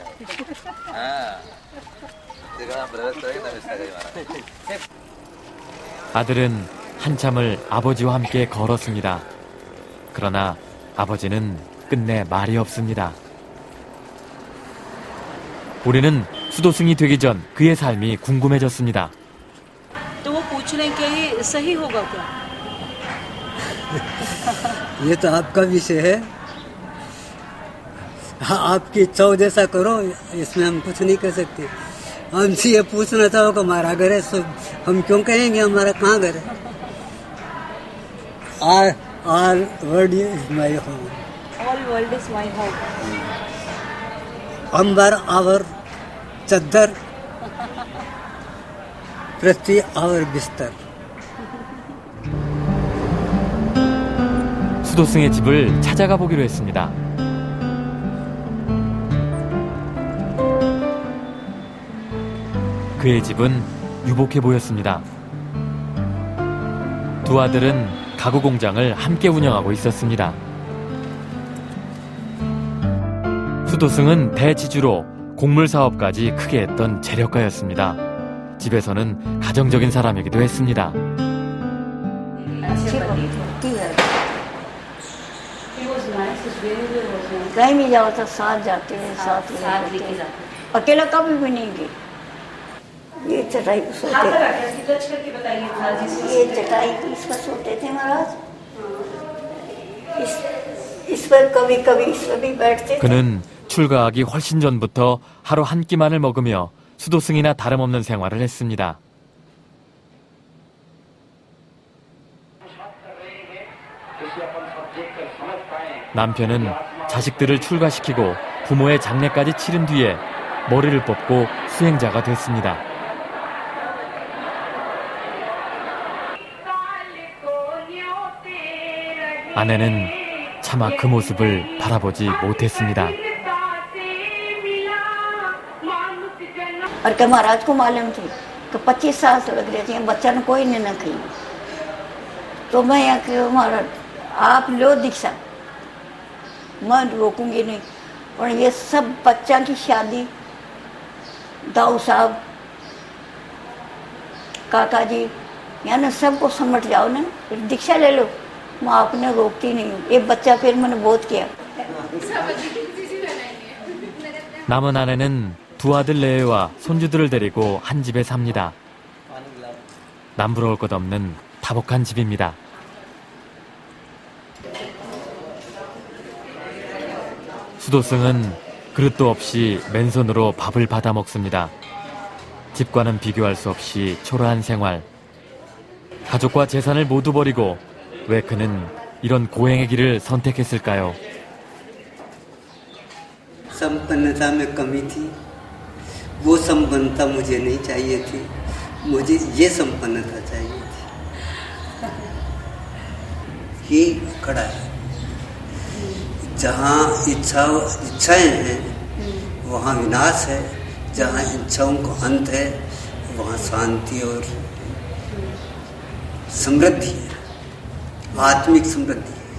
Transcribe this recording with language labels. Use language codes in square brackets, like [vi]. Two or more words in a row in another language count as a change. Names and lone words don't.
[ko] 아들은 한참을 아버지와 함께 걸었습니다. 그러나 아버지는 끝내 말이 없습니다. 우리는 수도승이 되기 전 그의 삶이 궁금해졌습니다. [hi] तो वो पूछ रहे हैं कि ये सही होगा क्या? ये तो आपका विषय है, आपकी इच्छा हो जैसा करो, इसमें हम कुछ नहीं कर सकते। हमसे ये पूछना चाहो कि हमारा घर है, हम क्यों कहेंगे हमारा कहाँ घर है? [en] All world is my home. All world is my home. [hi] अंबर आवर चद्दर पृथ्वी आवर बिस्तर. [ko] 수도승의 집을 찾아가 보기로 했습니다. 그의 집은 유복해 보였습니다. 두 아들은 가구 공장을 함께 운영하고 있었습니다. 수도승은 대지주로 곡물 사업까지 크게 했던 재력가였습니다. 집에서는 가정적인 사람이기도 했습니다. [hi] कहीं भी जाओ तो साथ जाते हैं, साथ लेके जाते हैं। अकेला कभी भी नहीं गए। ये चटाई पर सोते, ये चटाई इस पर सोते थे महाराज। इस पर कभी कभी इस पर भी बैठते थे। [ko] 그는 출가하기 훨씬 전부터 하루 한 끼만을 먹으며 수도승이나 다름없는 생활을 했습니다. 남편은 자식들을 출가시키고 부모의 장례까지 치른 뒤에 머리를 뽑고 수행자가 됐습니다. 아내는 차마 그 모습을 바라보지 못했습니다. [hi] और क्या महाराज को मालूम थी कि 25 साल से लग रहे थे बच्चा ने कोई नहीं न कही। तो मैं यहाँ के महाराज आप लो दीक्षा, मैं रोकूंगी नहीं। और ये सब बच्चा की शादी, दाऊ साहब, काका जी, यानी सबको समझ जाओ ना, फिर दीक्षा ले लो। मैं आपने रोकती नहीं हूँ। ये बच्चा फिर मैंने बहुत किया। [ko] 남은 아내는 두 아들 내외와 손주들을 데리고 한 집에 삽니다. 남부러울 것 없는 다복한 집입니다. 수도승은 그릇도 없이 맨손으로 밥을 받아 먹습니다. 집과는 비교할 수 없이 초라한 생활. 가족과 재산을 모두 버리고 왜 그는 이런 고행의 길을 선택했을까요? [hi] संपन्नता में कमी थी, वो संपन्नता मुझे नहीं चाहिए थी, मुझे ये संपन्नता चाहिए थी। ये खड़ा है, जहाँ इच्छाएं हैं वहाँ विनाश है, जहाँ इच्छाओं का अंत है वहाँ शांति और समृद्धि है, आत्मिक समृद्धि है।